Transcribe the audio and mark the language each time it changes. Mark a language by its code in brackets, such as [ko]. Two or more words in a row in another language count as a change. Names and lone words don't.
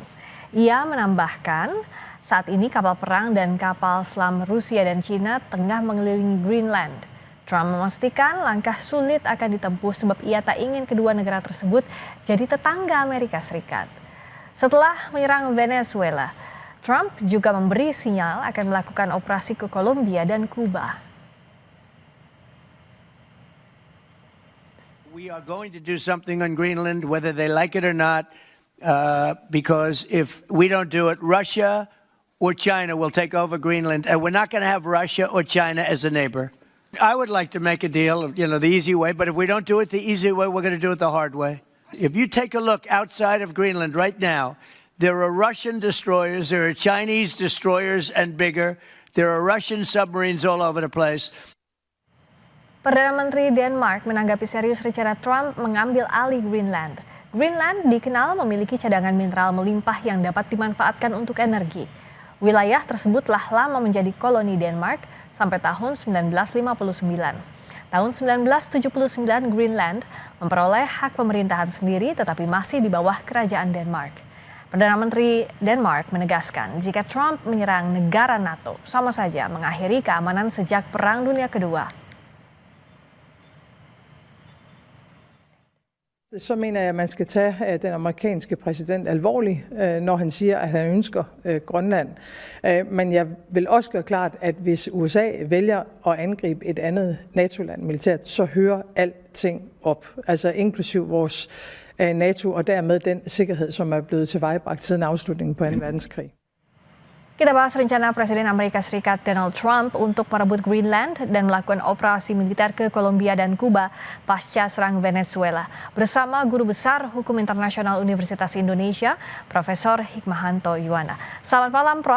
[id] Ia menambahkan, saat ini kapal perang dan kapal selam Rusia dan China tengah mengelilingi Greenland. Trump memastikan langkah sulit akan ditempuh sebab ia tak ingin kedua negara tersebut jadi tetangga Amerika Serikat. Setelah menyerang Venezuela, Trump juga memberi sinyal akan melakukan operasi ke Kolombia dan Kuba. [en] We are going to do something on Greenland, whether they like it or not, because if we don't do it, Russia or China will take over Greenland, and we're not going to have Russia or China as a neighbor. I would like to make a deal, the easy way, but if we don't do it the easy way, we're going to do it the hard way. If you take a look outside of Greenland right now, there are Russian destroyers, there are Chinese destroyers and bigger, there are Russian submarines all over the place. [id] Perdana Menteri Denmark menanggapi serius rencana Trump mengambil alih Greenland. Greenland dikenal memiliki cadangan mineral melimpah yang dapat dimanfaatkan untuk energi. Wilayah tersebut telah lama menjadi koloni Denmark sampai tahun 1959. Tahun 1979 Greenland memperoleh hak pemerintahan sendiri tetapi masih di bawah kerajaan Denmark. Perdana Menteri Denmark menegaskan jika Trump menyerang negara NATO sama saja mengakhiri keamanan sejak Perang Dunia Kedua. [da] Så mener jeg, at man skal tage den amerikanske præsident alvorligt, når han siger, at han ønsker Grønland. Men jeg vil også gøre klart, at hvis USA vælger at angribe et andet NATO-land militært, så hører alting op. Altså inklusiv vores NATO og dermed den sikkerhed, som er blevet tilvejebragt siden afslutningen på 2. verdenskrig. [id] Kita bahas rencana Presiden Amerika Serikat Donald Trump untuk merebut Greenland dan melakukan operasi militer ke Kolombia dan Kuba pasca serang Venezuela. Bersama Guru Besar Hukum Internasional Universitas Indonesia, Profesor Hikmahanto Yuwana. Selamat malam, Prof.